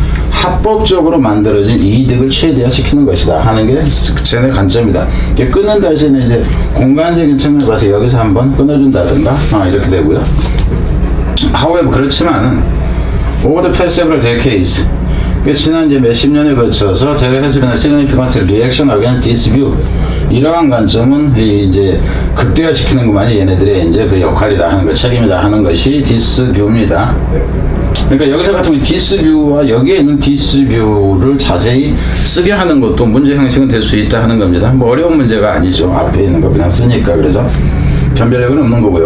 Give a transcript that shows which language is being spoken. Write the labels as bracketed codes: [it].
[ko] 합법적으로 만들어진 이득을 최대화시키는 것이다 하는 게 쟤네 관점이다. 끊는다 할 때는 이제 공간적인 측면을 봐서 여기서 한번 끊어준다든가 이렇게 되고요. [en] However, 그렇지만은 over the past several decades, [ko] 지난 이제 몇십 년에 거쳐서 [en] there has been a significant reaction against this view. [ko] 이러한 관점은 이제 극대화시키는 것만이 얘네들의 이제 그 역할이다 하는 것, 책임이다 하는 것이 this view입니다. 그러니까 여기서 같은 경우 this view와 여기에 있는 this view를 자세히 쓰게 하는 것도 문제 형식은 될 수 있다 하는 겁니다. 뭐 어려운 문제가 아니죠. 앞에 있는 거 그냥 쓰니까. 그래서 변별력은 없는 거고요.